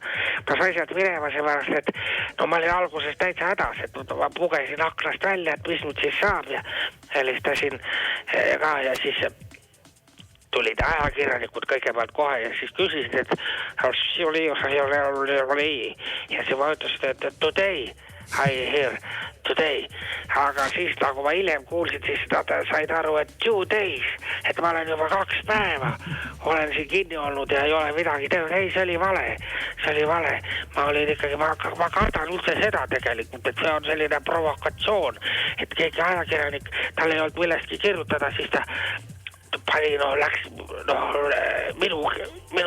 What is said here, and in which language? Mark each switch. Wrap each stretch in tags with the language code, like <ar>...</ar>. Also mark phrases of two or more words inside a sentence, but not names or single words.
<et>Ma sain sealt minema seepärast, et ma olin alguses täitsa hädas, et ma pugesin aknast välja, et mis nüüd siis saab ja helistasin ka ja siis tulid ajakirjanikud kõigepealt kohe ja siis küsisid, et ja siis ma ütlesin, et</et> <en>today, I hear today.</en> <et>Aga siis nagu ma hiljem kuulsin, siis nad said aru, et 2 days, et ma olen juba 2 päeva. Olen siin kinni olnud ja ei ole midagi teinud. Ei, see oli vale. Ma olin ikkagi, ma kardan üldse seda tegelikult, et see on selline provokatsioon, et keegi ajakirjanik, tal ei olnud millestki kirjutada, siis ta pani, läks minu</et>